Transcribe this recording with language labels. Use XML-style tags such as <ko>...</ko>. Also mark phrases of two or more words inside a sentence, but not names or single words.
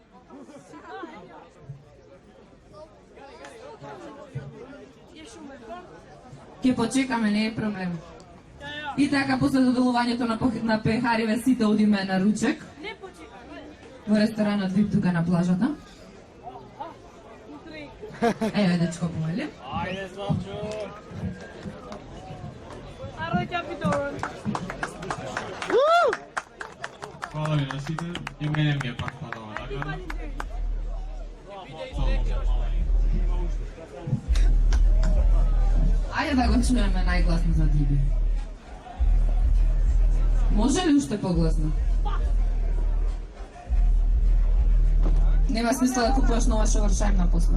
<mk>Ке почекаме, не е проблем. И така, после доделувањето на пехариве, сите одиме на ручек. Во ресторанот VIP тука на плажата. Еве, дечко, помали. Ајде, Славчо! Hvala mi na site i mene mi je pak padala nagrada. Ајде да го чуеме најгласно за Диби. Може ли уште погласно? Нема смисла да купуваш нова шоваршајмна после.</mk>